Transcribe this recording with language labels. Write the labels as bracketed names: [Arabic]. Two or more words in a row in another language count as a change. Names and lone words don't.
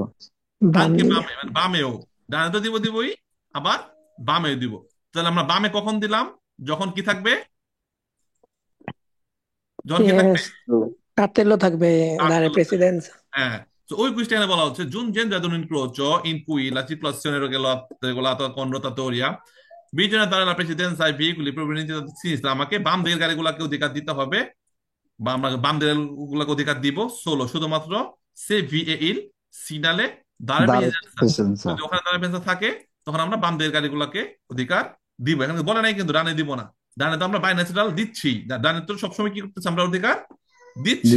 [Bangla] বাম আঙ্কে দিকে। বামে, মানে বামেও। ডানে তো দিবই, আবার বামেও দিব। তাহলে আমরা বামে কখন দিলাম? যখন কি থাকবে, যখন কি থাকবে, Yes, কার্তেলো থাকবে, দাঁড়ে কার্তেল। প্রেসিডেন্স। [Italian] হ্যাঁ, তো ওই কুইজটা বলা হচ্ছে giungendo un incrocio in cui la circolazione regolata con rotatoria, bisogna dare la precedenza ai veicoli provenienti da sinistra, [Bangla] আমাকে বাম দিকের গাড়িগুলোকে অধিকার দিতে হবে, বা আমরা বাম দিকের গুলোকে অধিকার দিব সোলো শুধুমাত্র [Italian] se vi è il segnale dare [Bangla] দারুস প্রেসিডেন্সা। প্রেসিডেন্ট। যদি ওখানে [Italian] dare precedenza [Bangla] থাকে তখন আমরা বাম দিকের গাড়িগুলোকে অধিকার দিব। এখানে বলে নাই কিন্তু ডানে দিব না, ডানে তো আমরা [English] by natural [Bangla] দিচ্ছি, ডানে তো সবসময় কি করতেছি, আমরা অধিকার দিচ্ছি।